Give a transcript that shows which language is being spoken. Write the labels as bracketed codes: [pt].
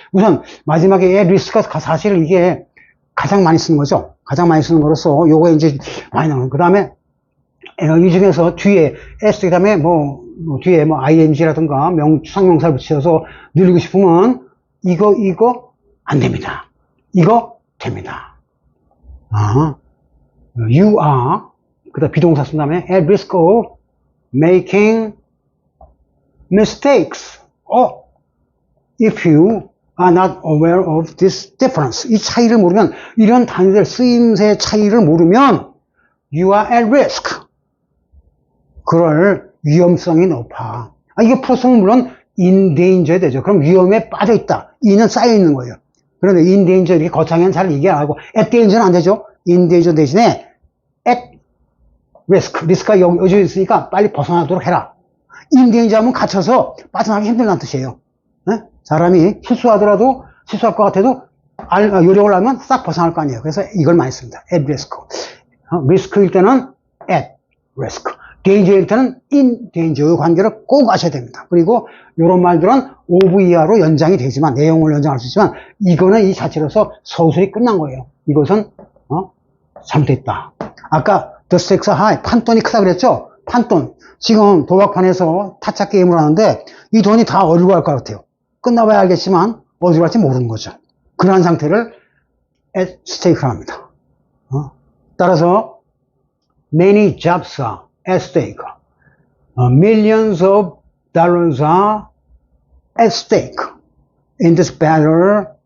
[ko] 우선 마지막에 at risk가 사실 이게 가장 많이 쓰는 거죠. 가장 많이 쓰는 거로서 요거 이제 많이 나오는. 그 다음에 이 중에서 뒤에 s 그 다음에 뒤에 ing라든가 추상명사를 붙여서 늘리고 싶으면 이거 안 됩니다. 이거 됩니다. [en] you are [ko] 그다음 비동사 쓴 다음에 [en] at risk of making mistakes if you are not aware of this difference. [ko] 이 차이를 모르면 이런 단어들 쓰임새의 차이를 모르면 [en] you are at risk. [ko] 그럴 위험성이 높아. 이게 플러스는 물론 in danger 되죠. 그럼 위험에 빠져 있다. in은 쌓여 있는 거예요. 그런데 in danger 이렇게 거창하게는 잘 얘기 안 하고 at danger는 안 되죠. in danger 대신에 at risk. 리스크가 여기 있으니까 빨리 벗어나도록 해라. in danger 하면 갇혀서 빠져나가기 힘들다는 뜻이에요. 네? 사람이 실수하더라도 실수할 것 같아도 요령을 하면 싹 벗어날 거 아니에요. 그래서 이걸 많이 씁니다. [en] at risk. [ko] risk일 때는 [en] at risk. [ko] danger일 때는 in danger. 이 관계를 꼭 아셔야 됩니다. 그리고 이런 말들은 of 이하로 연장이 되지만 내용을 연장할 수 있지만 이거는 이 자체로서 서술이 끝난 거예요. 이것은 잘못됐다. 아까 [en] the stakes are high. [ko] 판돈이 크다 그랬죠? 판돈. 지금 도박판에서 타짜 게임을 하는데 이 돈이 다 어디로 갈 것 같아요? 끝나봐야 알겠지만 어디로 갈지 모르는 거죠. 그러한 상태를 at stake를 합니다. 따라서 [en] many jobs are at stake. Millions of dollars are at stake in this battle.